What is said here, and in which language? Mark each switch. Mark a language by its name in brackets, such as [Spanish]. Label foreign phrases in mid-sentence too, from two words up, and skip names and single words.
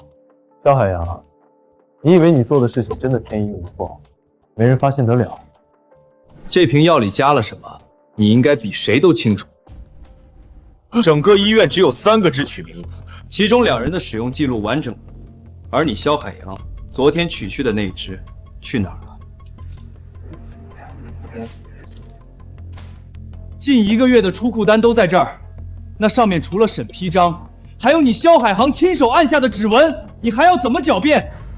[Chinese] 蕭海洋，你以為你做的事情真的天衣無縫，沒人發現得了？這瓶藥裡加了什麼？你應該比誰都清楚。整個醫院只有3個只取名，其中2人的使用記錄完整，而你蕭海洋昨天取去的那支去哪兒了？近1個月的出庫單都在這兒，那上面除了審批章，還有你蕭海航親手按下的指紋，你還要怎麼狡辯？